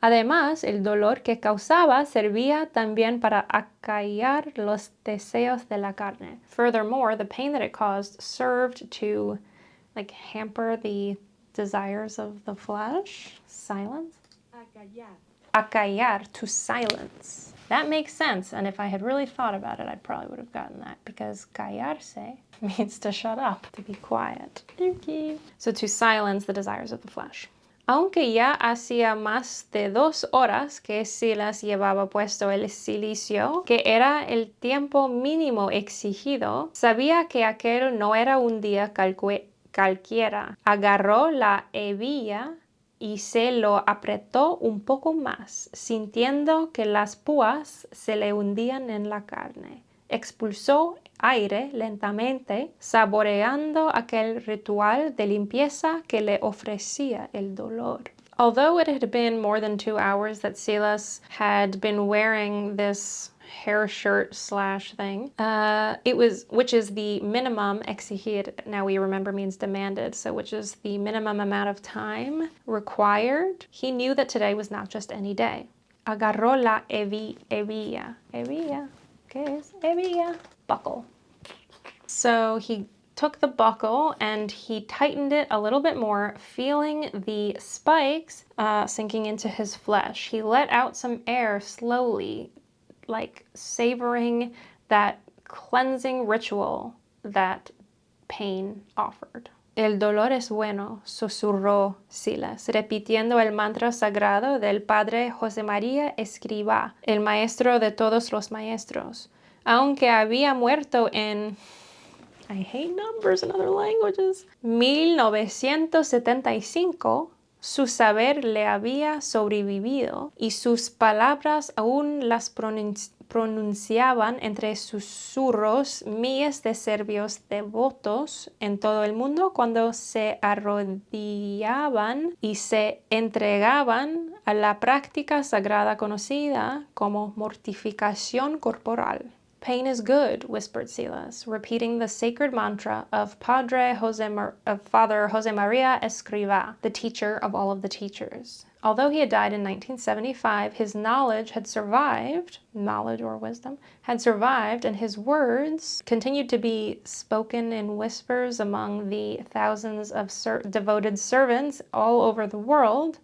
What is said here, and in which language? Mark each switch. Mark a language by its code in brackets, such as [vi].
[es] Además, el dolor que causaba servía también para acallar los deseos de la carne. [en] Furthermore, the pain that it caused served to like hamper the desires of the flesh. Silence? Acallar. Acallar, to silence. That makes sense, and if I had really thought about it, I probably would have gotten that, because callarse means to shut up, to be quiet. Okay. So to silence the desires of the flesh. [es] Aunque ya hacía más de 2 horas que Silas llevaba puesto el cilicio, que era el tiempo mínimo exigido, sabía que aquel no era un día cualquiera. Agarró la hebilla y se lo apretó un poco más, sintiendo que las púas se le hundían en la carne. Expulsó aire lentamente, saboreando aquel ritual de limpieza que le ofrecía el dolor. [en] Although it had been more than 2 hours that Silas had been wearing this hair shirt slash thing, which is the minimum exigir, now we remember means demanded, so which is the minimum amount of time required. He knew that today was not just any day. [es] Agarró la hebilla. Hebilla. ¿Qué es? Hebilla. Buckle. [en] So he took the buckle and he tightened it a little bit more, feeling the spikes sinking into his flesh. He let out some air slowly, like savoring that cleansing ritual that pain offered. [es] El dolor es bueno, susurró Silas, repitiendo el mantra sagrado del padre José María Escrivá, el maestro de todos los maestros. Aunque había muerto en, [en] I hate numbers in other languages, [es] 1975, su saber le había sobrevivido y sus palabras aún las pronunciaban entre susurros miles de serbios devotos en todo el mundo cuando se arrodillaban y se entregaban a la práctica sagrada conocida como mortificación corporal. [en] Pain is good, whispered Silas, repeating the sacred mantra of Father José María Escrivá, the teacher of all of the teachers. Although he had died in 1975, his knowledge had survived, knowledge or wisdom, had survived, and his words continued to be spoken in whispers among the thousands of devoted servants all over the world.